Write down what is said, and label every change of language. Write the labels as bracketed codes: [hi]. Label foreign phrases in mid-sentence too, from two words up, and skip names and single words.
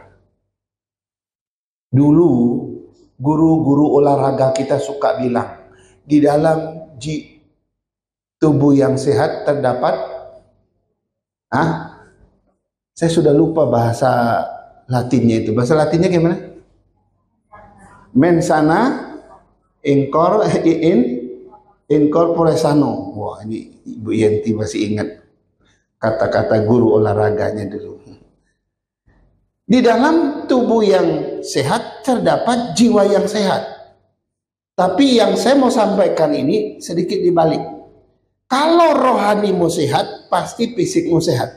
[id] Dulu guru-guru olahraga kita suka bilang, di dalam tubuh yang sehat terdapat, saya sudah lupa bahasa Latinnya itu. Bahasa Latinnya gimana? [la] Mens sana in in corpore sano. [id] Wah, ini Ibu Yenti masih ingat kata-kata guru olahraganya dulu. Di dalam tubuh yang sehat terdapat jiwa yang sehat. Tapi yang saya mau sampaikan ini sedikit dibalik. Kalau rohanimu sehat, pasti fisikmu sehat.